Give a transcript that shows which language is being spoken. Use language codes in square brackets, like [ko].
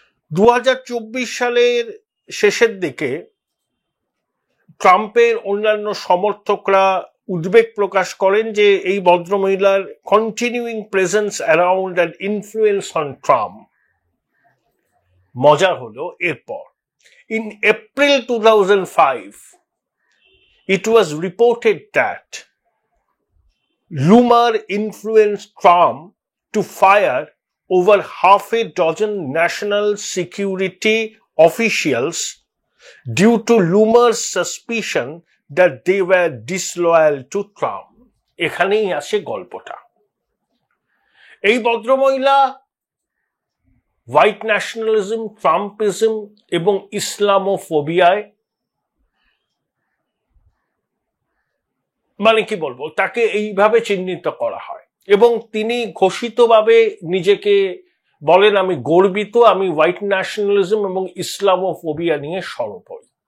[bn] ২০২৪ সালের শেষের দিকে ট্রাম্পের অন্যান্য সমর্থকরা উদ্বেগ প্রকাশ করেন যে এই ভদ্রমহিলার [en] Continuing presence around and influence on Trump. [bn] মজা হলো এরপর [en] In April 2005 it was reported that Lumar influenced Trump to fire over half a dozen national security officials due to Lumar's suspicion that they were disloyal to Trump. [bn] এখানেই আসে গল্পটা। এই ভদ্রমহিলা white nationalism, ট্রাম্পিজম এবং ইসলামোফোবিয়ায়, মানে কি বলবো, তাকে এইভাবে চিহ্নিত করা হয় এবং তিনি ঘোষিতভাবে নিজেকে বলেন, আমি গর্বিত, আমি হোয়াইট ন্যাশনালিজম এবং ইসলামোফোবিয়া নিয়ে সরব হই।